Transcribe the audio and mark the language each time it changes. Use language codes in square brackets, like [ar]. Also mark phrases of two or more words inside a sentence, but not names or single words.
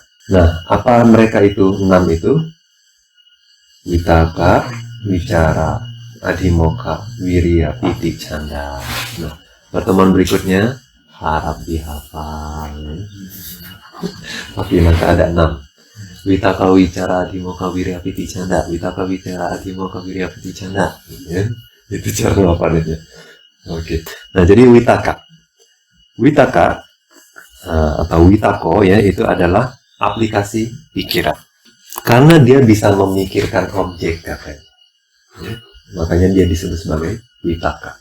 [id] Nah, apa mereka itu 6 itu? [pi] Witaka, wicara, adhimoka, wirya, piti, canda. [id] Nah, pertemuan berikutnya harap dihafal. Tapi maka ada 6. [pi] Witaka wicara adhimoka wirya piti canda. Witaka wicara adhimoka wirya piti canda. [id] Ya, itu cara ngapalnya. Oke. Nah, jadi witaka. Witaka atau witako ya, itu adalah aplikasi pikiran. Karena dia bisa memikirkan objek katanya. Ya, makanya dia disebut sebagai witaka.